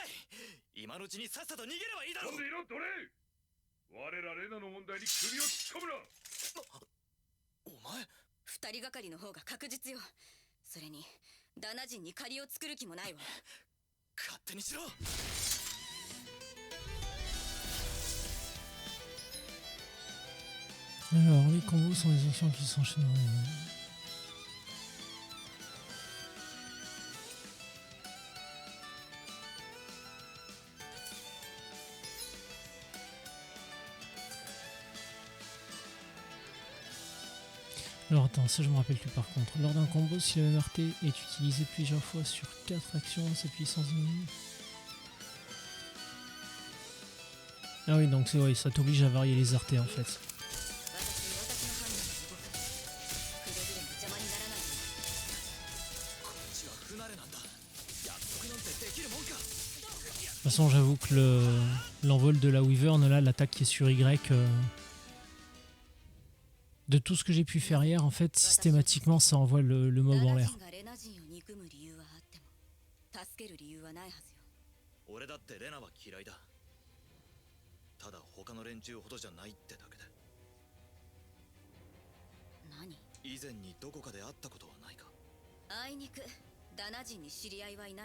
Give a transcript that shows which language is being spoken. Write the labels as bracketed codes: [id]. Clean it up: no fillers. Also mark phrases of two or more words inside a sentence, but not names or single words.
[ja] うるさい。今のうちにさっさと逃げればいいだろう。飛んでいろ奴隷。我らレナの問題に首を突っ込むな。お前二人がかりの方が確実よ。それにダナ人に借りを作る気もないわ。勝手にしろ。 [fr] Alors les combos sont les actions qui s'enchaînent. Alors attends, ça je me rappelle plus par contre. Lors d'un combo, si le MRT est utilisé plusieurs fois sur 4 actions, sa puissance diminue. Ah oui, donc c'est vrai, ça t'oblige à varier les RT en fait. [ja] 不慣れなんだ。約束なんてできるもんか。 [fr] De toute façon, j'avoue que l'envol de la Wyvern, là, l'attaque qui est sur Y, de tout ce que j'ai pu faire hier, en fait, systématiquement, ça envoie le mob en l'air. [ja] レナ人を憎む理由はあっても助ける理由はないはずよ。俺だってレナは嫌いだ。ただ他の連中ほどじゃないってだけで。何？以前にどこかで会ったことはないか。あいにくダナ人に知り合いはいないわ。